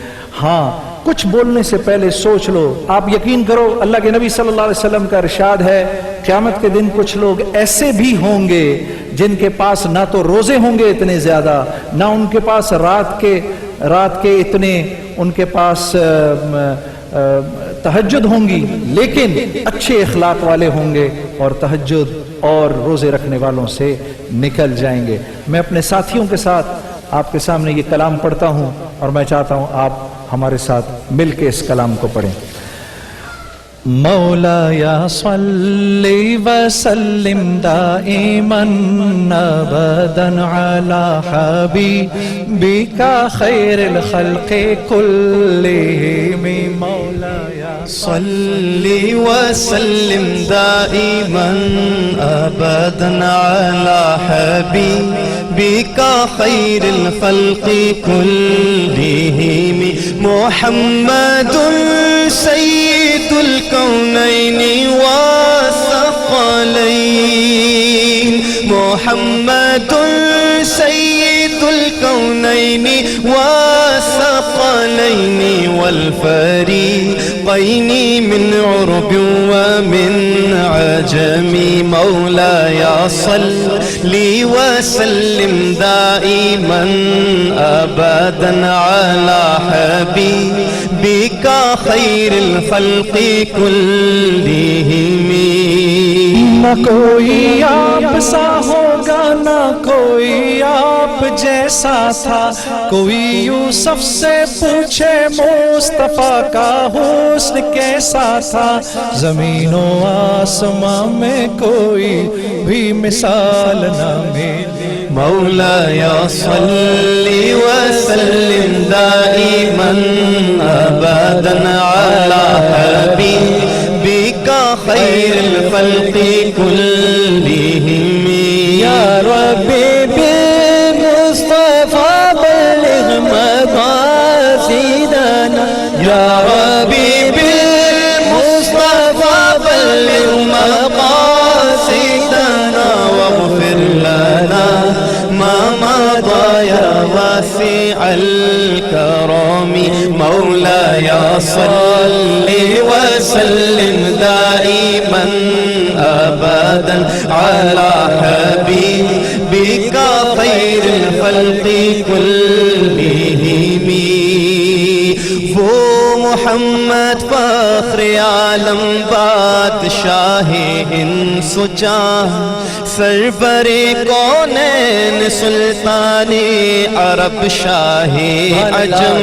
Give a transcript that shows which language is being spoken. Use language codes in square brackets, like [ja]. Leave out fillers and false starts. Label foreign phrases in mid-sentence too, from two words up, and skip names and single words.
[hi] हाँ, कुछ बोलने से पहले सोच लो। आप यकीन करो, अल्लाह के नबी [ar] صلى الله عليه وسلم [hi] का इरशाद है, क़यामत के दिन कुछ लोग ऐसे भी होंगे जिनके पास ना तो रोजे होंगे इतने ज्यादा, ना उनके पास रात के इतने उनके पास तहज्जुद होंगी, लेकिन अच्छे इखलाक वाले होंगे और तहज्जुद और रोजे रखने वालों से निकल जाएंगे। मैं अपने साथियों के साथ आपके सामने ये कलाम पढ़ता हूँ और मैं चाहता हूँ आप हमारे साथ मिलके इस कलाम को पढ़ें। [ar] مولاي صل وسلم دائما أبدا على حبيبك خير الخلق كلهم. मौलाया صل وسلم دائما أبدا على حبيبك خير الخلق كلهم. محمد سيد الكونين والثقلين. محمد سيد الكونين والثقلين والفريقين من عرب ومن عجم. مولاي صل وسلم دائما أبدا على حبيبك خير الخلق كلهم. [hi] न कोई आप सा होगा, न कोई आप जैसा था, कोई यूसुफ से पूछे मुस्तफा का हुस्न कैसा था। ज़मीनो आसमां में कोई भी मिसाल न मिली। [ar] مولاي صل وسلم دائما أبدا على حبيبك خير الخلق كلهم. يا ربي بالمصطفى بلغ مقاصدنا. يا ربي بالمصطفى بلغ مقاصدنا واغفر لنا ما مضى يا واسع الكرم. مولاي صل وسلم دائما أبدا على حبيبك خير الخلق كلهم. [hi] वो मोहम्मद फ़ख्र आलम बादशाह इंस जाह सरवरे कौनैन सुल्ताने अरब शाहे अजम।